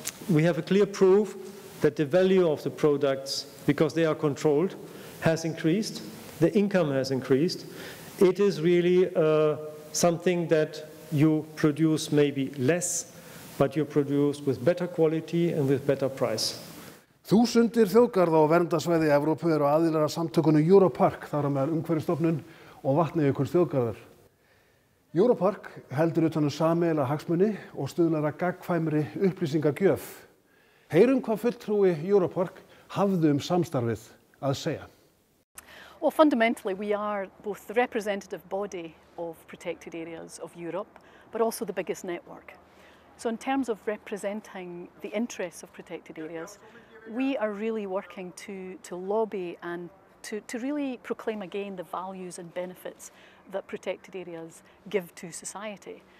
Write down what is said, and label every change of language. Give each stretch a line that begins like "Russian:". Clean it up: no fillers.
English: We have a clear proof that the value of the products, because they are controlled, has increased. The income has increased. It is really something that you produce maybe less, but you produce with better quality and with better price.
Icelandic: Þúsundir þjóðgarða og verndarsvæði í Evrópu eru aðilar að samtökunum Europark, þar á meðal Umhverfisstofnun og Vatnajökuls þjóðgarðar. Europark heldur utan sameiginlega hagsmuni og stuðlar að gagnkvæmri upplýsingagjöf. Heyrum hvað fulltrúi Europark hafði samstarfið að segja.
English: Well, fundamentally, we are both the representative body of protected areas of Europe, but also the biggest network. So in terms of representing the interests of protected areas, we are really working to lobby and to really proclaim again the values and benefits that protected areas give to society.